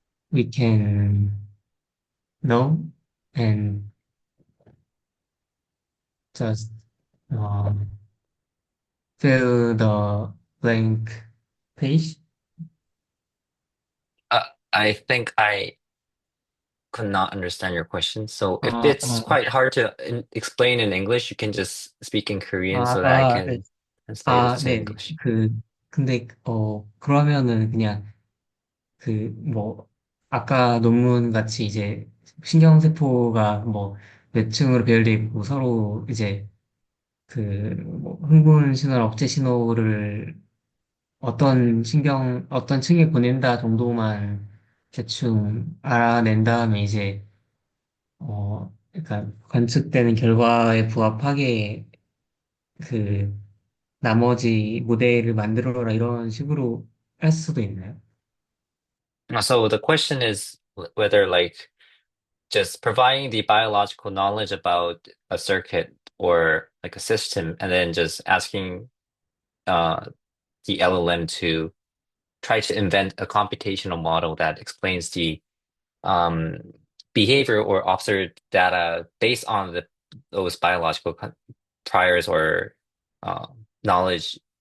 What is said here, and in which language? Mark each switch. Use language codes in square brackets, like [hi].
[en] we can know, and just um, fill the blank page. uh, I think I could not understand your question. So if Uh, it's uh, quite hard to explain in English, you can just speak in Korean 아, so that I [ko] 아, 네. [en] can translate it to [ko] 네. [en] English. [ko] 근데, 그러면은 그냥, 아까 논문 같이 이제, 신경세포가 몇 층으로 배열돼 있고, 서로 이제, 흥분 신호나 억제 신호를 어떤 층에 보낸다 정도만 대충 알아낸 다음에 이제, 약간 관측되는 결과에 부합하게, 그, 나머지 모델을 만들어라 이런 식으로 할 수도 있나요? [en] So the question is whether like just providing the biological knowledge about a circuit or like a system, and then just asking uh, the LLM to try to invent a computational model that explains the um, behavior or observed data based on those biological priors or knowledge.